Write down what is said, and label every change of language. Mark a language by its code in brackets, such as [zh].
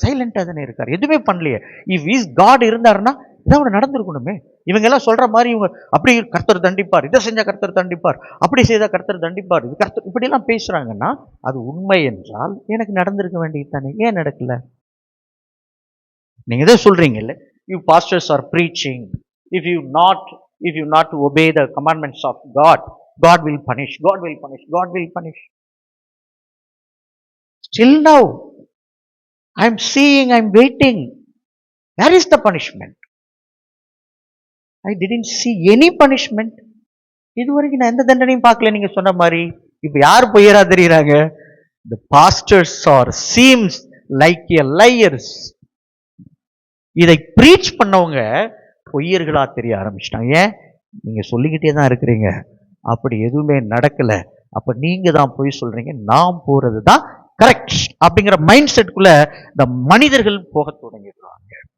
[ta] சைலண்டா தானே இருக்காரு, எதுவுமே பண்ணலையே. [en] if is God [ta] இருந்தாருன்னா இதான் நடந்திருக்கணுமே. இவங்க எல்லாம் சொல்ற மாதிரி இவங்க அப்படி கர்த்தர் தண்டிப்பார், இதை செஞ்சா கர்த்தர் தண்டிப்பார், அப்படி செய்தா கர்த்தர் தண்டிப்பார், இது கர்த்தர் இப்படி எல்லாம் பேசுறாங்கன்னா அது உண்மை என்றால் எனக்கு நடந்திருக்க வேண்டியது தானே, ஏன் நடக்கல? நீங்க இதை சொல்றீங்கல்ல, [en] you pastors are preaching, if you not obey the commandments of God will punish, God will punish, God will punish. Still now I'm seeing, I'm waiting, where is the punishment? I didn't see any punishment. [ta] இதுவரைக்கும் நான் எந்த தண்டனையும் பார்க்கல நீங்க சொன்ன மாதிரி. இப்ப யார் பொய்யரா தெரியுறாங்க? [en] The pastors are seems like a liars. [ta] இதை பிரீச் பண்ணவங்க பொய்யர்களா தெரிய ஆரம்பிச்சிட்டாங்க. ஏன்? நீங்க சொல்லிக்கிட்டே தான் இருக்கிறீங்க, அப்படி எதுவுமே நடக்கல, அப்ப நீங்க தான் பொய் சொல்றீங்க, நாம் போறது தான் கரெக்ட் அப்படிங்கிற மைண்ட் செட்டுக்குள்ள இந்த மனிதர்கள் போக தொடங்கிடுறாங்க.